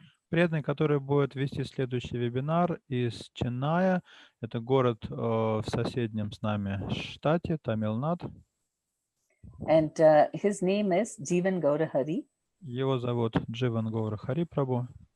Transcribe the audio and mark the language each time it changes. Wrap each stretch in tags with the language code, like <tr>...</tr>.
<ru>Преданный, который будет вести следующий вебинар из Ченная, это город в соседнем с нами штате, Тамилнад.</ru> <en>And his name is Jivan Gaura Hari.</en> <ru>Его зовут Дживан Гаура Хари Прабhu.</ru>